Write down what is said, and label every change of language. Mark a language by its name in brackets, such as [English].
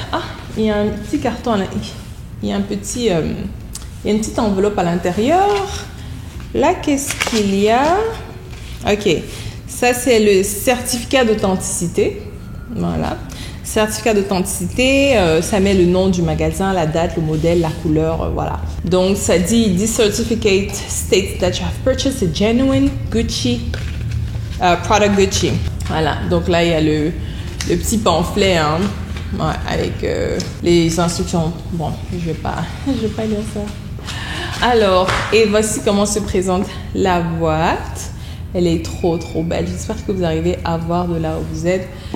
[French] Ah, il y a un petit carton. Il y a une petite enveloppe à l'intérieur. Là, qu'est-ce qu'il y a? Ok, Ça, c'est le certificat d'authenticité. Voilà. Certificat d'authenticité, ça met le nom du magasin, la date, le modèle, la couleur, voilà. Donc, ça dit, [English] this certificate states that you have purchased a genuine Gucci product Gucci. [French] Voilà. Donc là, il y a le petit pamphlet, hein, ouais, avec les instructions. Bon, je vais pas lire ça. Alors, et voici comment se présente la boîte. Elle est trop belle. J'espère que vous arrivez à voir de là où vous êtes.